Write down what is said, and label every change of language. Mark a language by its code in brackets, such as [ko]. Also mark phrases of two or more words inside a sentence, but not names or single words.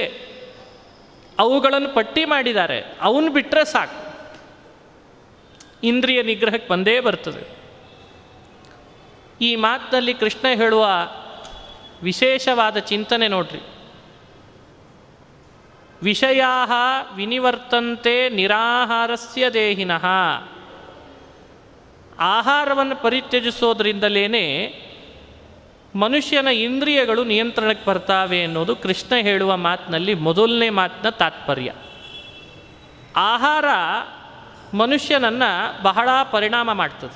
[kn] ಅವುಗಳನ್ನು ಪಟ್ಟಿ ಮಾಡಿದ್ದಾರೆ. ಅವನು ಬಿಟ್ಟರೆ ಸಾಕು, ಇಂದ್ರಿಯ ನಿಗ್ರಹಕ್ಕೆ ಬಂದೇ ಬರ್ತದೆ. ಈ ಮಾತಿನಲ್ಲಿ ಕೃಷ್ಣ ಹೇಳುವ ವಿಶೇಷವಾದ ಚಿಂತನೆ ನೋಡ್ರಿ. [sa] ವಿಷಯಾ ವಿನಿವರ್ತಂತೆ ನಿರಾಹಾರಸ್ಯ ದೇಹಿನಃ. [kn] ಆಹಾರವನ್ನು ಪರಿತ್ಯಜಿಸೋದ್ರಿಂದಲೇ ಮನುಷ್ಯನ ಇಂದ್ರಿಯಗಳು ನಿಯಂತ್ರಣಕ್ಕೆ ಬರ್ತಾವೆ ಅನ್ನೋದು ಕೃಷ್ಣ ಹೇಳುವ ಮಾತಿನಲ್ಲಿ ಮೊದಲನೇ ಮಾತಿನ ತಾತ್ಪರ್ಯ. ಆಹಾರ ಮನುಷ್ಯನನ್ನು ಬಹಳ ಪರಿಣಾಮ ಮಾಡ್ತದೆ.